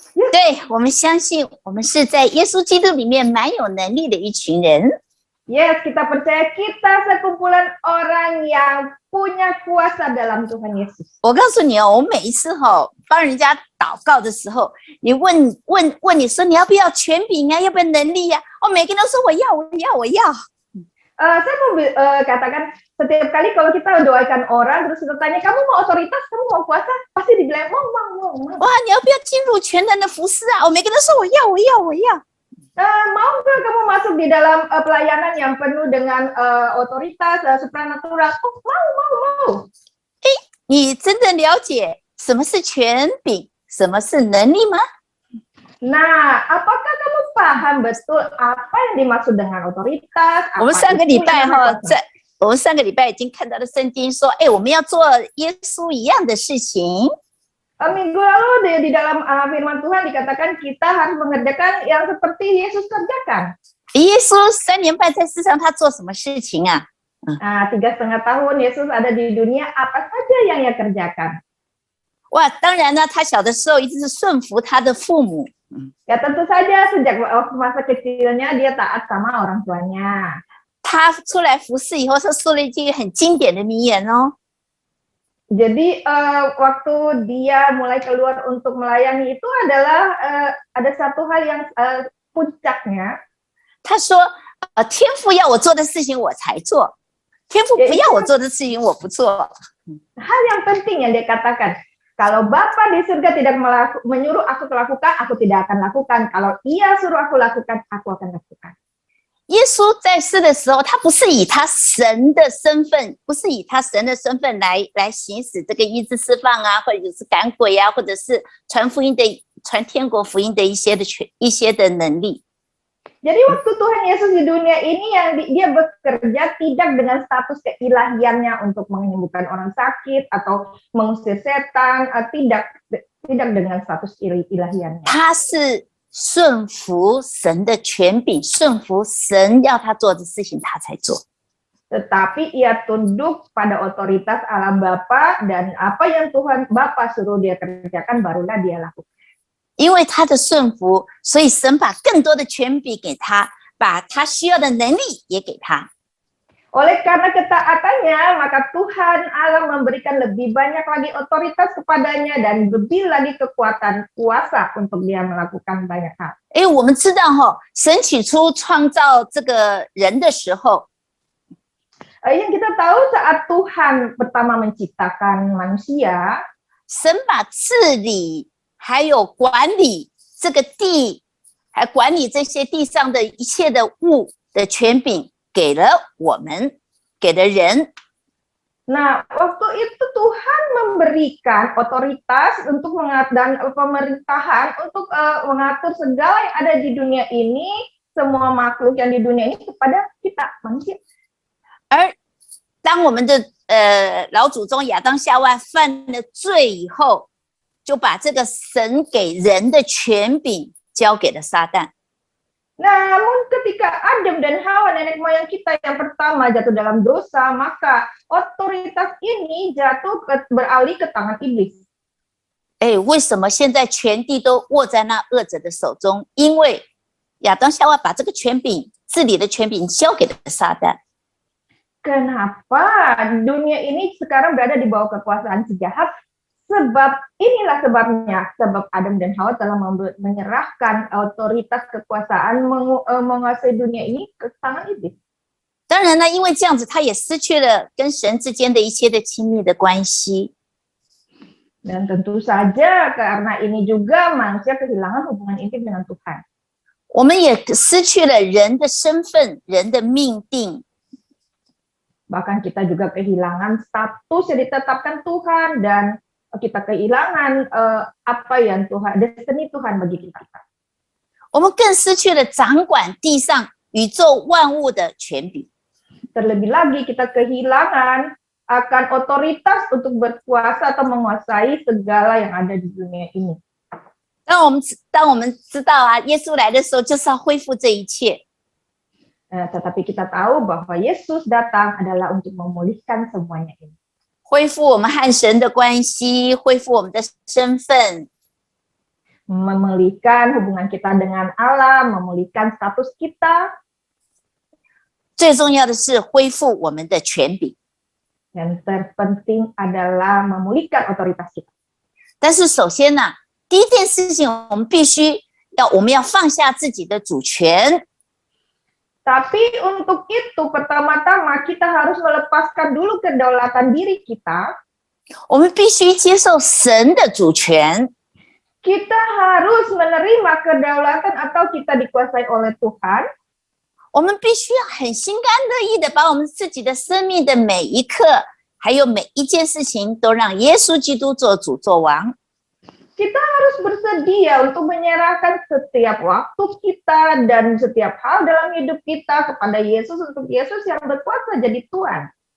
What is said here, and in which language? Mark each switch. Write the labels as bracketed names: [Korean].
[Chinese] 对，我们相信我们是在耶稣基督里面蛮有能力的一群人。 [Indonesian] Yes, kita percaya kita sekumpulan orang yang punya kuasa dalam Tuhan Yesus. [Chinese] 我告诉你哦，我每一次帮人家祷告的时候，你问你说你要不要权柄啊，要不要能力啊？每个人都说我要。 [Indonesian] Saya mau katakan setiap kali kalau kita doakan orang terus kita tanya kamu mau otoritas, kamu mau kuasa, pasti dibilang mau. [Chinese] 哇，你要不要进入全能的服侍啊？每个人都说我要。 [Indonesian] Mau nggak kamu masuk di dalam pelayanan yang penuh dengan otoritas supranatural? Oh, mau. [Chinese] 你真的了解什么是权柄，什么是能力吗？ [Indonesian] Nah, apakah kamu paham betul apa yang dimaksud dengan otoritas? [Chinese] 我们上个礼拜已经看到了圣经说，我们要做耶稣一样的事情。 [Indonesian] Minggu lalu di dalam firman Tuhan dikatakan kita harus mengerjakan yang seperti Yesus kerjakan. [Chinese] 耶稣3年半在世上，他做什么事情啊？ [Indonesian] 3,5 tahun Yesus ada di dunia, apa saja yang ia kerjakan? [Chinese] 哇，当然呢，他小的时候一直是顺服他的父母。 [Indonesian] Ya tentu saja sejak masa kecilnya dia taat sama orang tuanya. [Chinese] 他出来服侍以后，他说了一句很经典的名言哦。 [Indonesian] Jadi waktu dia mulai keluar untuk melayani itu adalah ada satu hal yang puncaknya. [Chinese] 他说，天父要我做的事情我才做，天父不要我做的事情我不做。 [Indonesian] Hal yang penting yang dia katakan, kalau Bapa di surga tidak menyuruh aku lakukan, aku tidak akan lakukan. Kalau Ia suruh aku lakukan, aku akan lakukan. [Chinese] 耶稣在世的时候，他不是以他神的身份，来行使这个医治释放啊，或者是赶鬼啊，或者是传天国福音的一些的能力。 [Indonesian] Jadi waktu Tuhan Yesus di dunia ini yang dia bekerja tidak dengan status keilahiannya untuk menyembuhkan orang sakit atau mengusir setan, tidak dengan status ilahiannya. [Chinese] 他是顺服神的权柄，顺服神要他做的事情，他才做。 [Indonesian] Tetapi ia tunduk pada otoritas Allah Bapa dan apa yang Tuhan Bapa suruh dia kerjakan barulah dia lakukan. [Chinese] 因为他的顺服，所以神把更多的权柄给他，把他需要的能力也给他。 [Indonesian] Oleh karena ketaatannya, maka Tuhan Allah memberikan lebih banyak lagi otoritas kepadanya dan lebih lagi kekuatan kuasa untuk dia melakukan banyak hal. [Chinese] 因为我们知道神起初创造这个人的时候， [Indonesian] Yang kita tahu saat Tuhan pertama menciptakan manusia, [Chinese] 神把治理还有管理这个地，还管理这些地上的一切的物的权柄给了我们，给了人。 [Indonesian] nah waktu itu Tuhan memberikan otoritas untuk dan pemerintahan untuk mengatur segala yang ada di dunia ini, semua makhluk yang di dunia ini kepada kita manusia. [Chinese] 而当我们的老祖宗亚当夏娃犯了罪以后，就把这个神给人的权柄交给了撒旦。 [Indonesian] Namun ketika Adam dan Hawa nenek moyang kita yang pertama jatuh dalam dosa, maka otoritas ini beralih ke tangan iblis. [Chinese] 为什么现在全地都握在那恶者的手中？因为亚当夏娃把这个权柄、治理的权柄交给了撒旦。 [Indonesian] Kenapa dunia ini sekarang berada di bawah kekuasaan sejahat? Sebab inilah sebabnya, sebab Adam dan Hawa telah menyerahkan otoritas kekuasaan menguasai dunia ini ke tangan iblis. [Chinese] 当然呢，因为这样子，他也失去了跟神之间的一切的亲密的关系。 [Indonesian] Dan tentu saja karena ini juga manusia kehilangan hubungan intim dengan Tuhan. [Chinese] 我们也失去了人的身份、人的命定。 [Indonesian] Bahkan kita juga kehilangan status yang ditetapkan Tuhan dan kita kehilangan apa yang Tuhan, destiny Tuhan bagi kita. [Chinese] 我们更失去了掌管地上宇宙万物的权柄。 [Indonesian] Terlebih lagi kita kehilangan akan otoritas untuk berkuasa atau menguasai segala yang ada di dunia ini. [Chinese] 当我们知道耶稣来的时候，就是要恢复这一切。 [Indonesian] Tetapi kita tahu bahwa Yesus datang adalah untuk memulihkan semuanya ini. [Chinese] 恢复我们和神的关系，恢复我们的身份， [Indonesian] memulihkan hubungan kita dengan Allah, memulihkan status kita. [Chinese] 最重要的是恢复我们的权柄。 [Indonesian] Yang terpenting adalah memulihkan otoritas kita. [Chinese] 但是首先呢，第一件事情我们要放下自己的主权。 [Indonesian] Tapi untuk itu pertama-tama kita harus melepaskan dulu kedaulatan diri kita. [Chinese] 我们必须接受神的主权。 [Indonesian] Kita harus menerima kedaulatan atau kita dikuasai oleh Tuhan. [Chinese] 我们必须要很心甘乐意的把我们自己的生命的每一刻，还有每一件事情，都让耶稣基督做主做王。 [Indonesian] Kita harus bersedia untuk menyerahkan setiap waktu kita dan setiap hal dalam hidup kita kepada Yesus, untuk Yesus yang berkuasa jadi Tuhan.